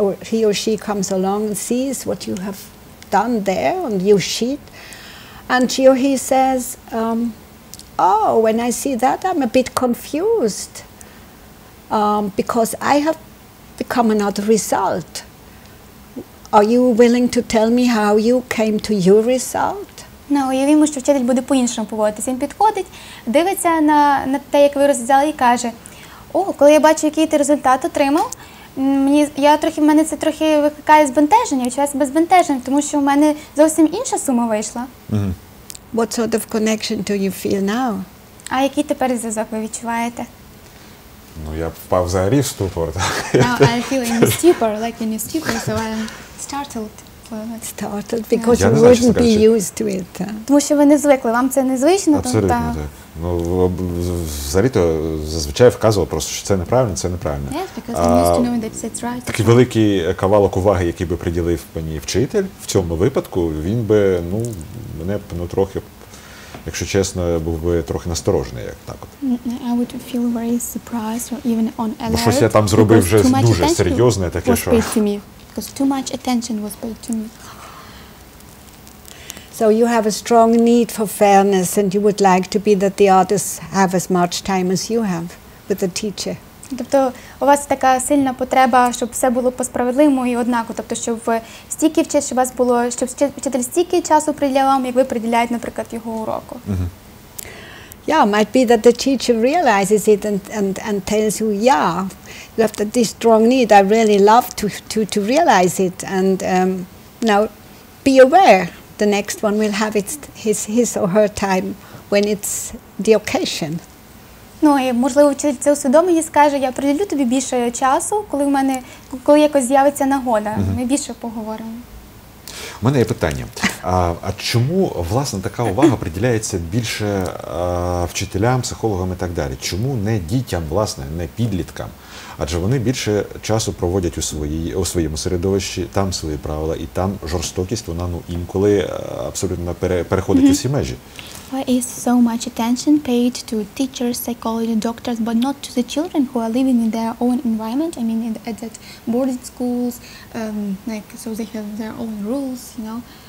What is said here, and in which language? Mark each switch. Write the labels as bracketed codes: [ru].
[en] He or she comes along and sees what you have done there on your sheet, and she or he says, oh, when I see that, I'm a bit confused because I have become another result. Are you willing to tell me how you came to your result? [uk] Ну, уявімо, що вчитель буде по-іншому поводитися. Він підходить, дивиться на те, як ви розв'язали, і каже: о, коли я бачу, який ти результат отримав, в мене це трохи викликає збентеження, відчуваю себе збентеженим, тому що в мене зовсім інша сума вийшла. [en] What sort of connection do you feel now? [uk] А який тепер зв'язок ви відчуваєте? Ну, я впав взагалі в ступор. [en] Now I feel in stupor, like in a stupor, so I'm startled. Startled because you wouldn't be used to it. [uk] Тому що ви не звикли, вам це незвично. Абсолютно, так. Ну, взагалі-то зазвичай вказував просто, що це неправильно, це неправильно. [en] Yes, because I'm used to knowing that it's right. [uk] Такий великий кавалок уваги, який би приділив мені вчитель в цьому випадку, він би, ну, мене, ну, трохи, якщо чесно, був би трохи насторожений, як так от. [en] I would feel very surprised or even on alert. [uk] Бо щось я там зробив вже дуже серйозне, таке, що... [en] Because too much attention was paid to me. So you have a strong need for fairness and you would like to be that the others have as much time as you have with the teacher. [uk] Тобто у вас така сильна потреба, щоб все було по-справедливому і однаково, тобто щоб стільки щоб вас було, щоб вчитель стільки часу приділяв вам, як ви приділяєте, наприклад, його уроку. [en] Yeah, might be that the teacher realizes it and tells you, yeah, you have this strong need. I really love to realize it, and now be aware. The next one will have his or her time when it's the occasion. [uk] Ну і можливо вчитель це усвідомить і скаже: я приділю тобі більше часу, коли якось з'явиться нагода. Ми більше поговоримо. У мене є питання. А чому, власне, така увага приділяється більше вчителям, психологам і так далі? Чому не дітям, власне, не підліткам? Адже вони більше часу проводять у своєму середовищі, там свої правила, і там жорстокість, вона інколи абсолютно переходить усі межі. [en] Why is so much attention paid to teachers, psychology, doctors, but not to the children who are living in their own environment? I mean, at that boarding schools, so they have their own rules, you know.